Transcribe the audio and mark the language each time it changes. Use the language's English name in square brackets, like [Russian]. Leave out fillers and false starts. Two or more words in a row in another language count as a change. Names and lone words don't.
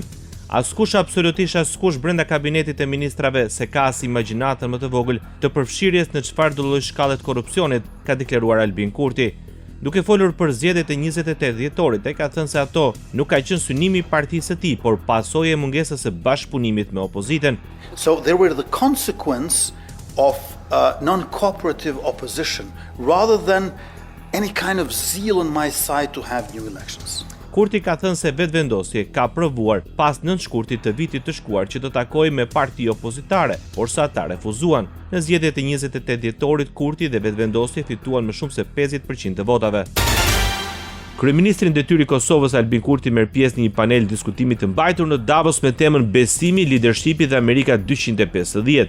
[Albanian] Askush, absolutisht askush brenda kabinetit të ministrave se ka as imagjinatën më të vogël të përfshirjes në çfarëdo lloj shkallë të korrupsionit, ka deklaruar Albin Kurti. Duke folur për zgjedhjet e 28 dhjetorit, ai ka thënë se ato nuk ka qenë synimi i partisë së tij, por pasojë e mungesës së bashkëpunimit me opozitën. [English] So they were the consequence of non-cooperative opposition rather than any kind of zeal on my side to have new elections. [Albanian] Kurti ka thënë se vetvendosje ka provuar pas 9 shkurtit të vitit të shkuar që të takojë me parti opozitare, por sa ata refuzuan. Në zgjedhjet e 28 dhjetorit, Kurti dhe vetvendosje fituan më shumë se 50% të votave. Kryeministri në detyrë i Kosovës Albin Kurti merr pjesë në një panel diskutimi të mbajtur në Davos me temën Besimi, Leadershipi dhe Amerika 250.